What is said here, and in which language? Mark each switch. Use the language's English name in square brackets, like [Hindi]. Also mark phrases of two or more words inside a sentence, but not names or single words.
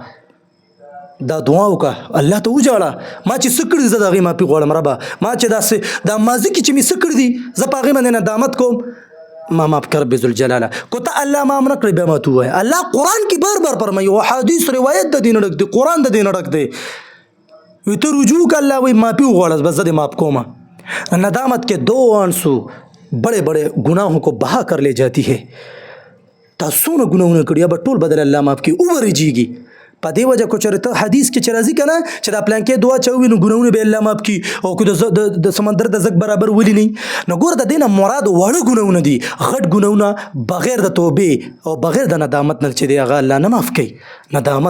[Pashto] دا دعا وکړه الله ته وجاړه، ما چې څه کړي زه د هغې معافي غواړم ربه، ما چې دا ماضي کې چې مې څه کړي دي زه په هغې باندې ندامت کوم، ما معاف کړ رب ذوالجلاله. کو ته الله معاف نه کړې بیا ما ته ووایه. الله قرآن کې بار بار فرمایي او حدیث روایت د دې نه ډک دی، قرآن د دې نه ډک دی، وي ته رجوع که الله وایي معافي وغواړه بس زه دې معاف کومه. [Urdu] ندامت کے 2 آنسو بڑے بڑے گناہوں کو بہا کر لے جاتی ہے. [Pashto] تا څونه ګناهونه کړي یا به ټول بدل الله معاف کړي وورېږي. په دې وجه کو چېرې ته حدیث کې چې راځي که نه چې دا پلانکې دعا چې ووي نو ګناهونه به الله معاف کړي، او که د سمندر د زګ برابر ولي نه نو ګوره د دې نه مراد واړه ګناهونه دي، غټ ګناهونه بغیر د توبې او بغیر د ندامت نه چې دی هغه الله نه معاف کوي.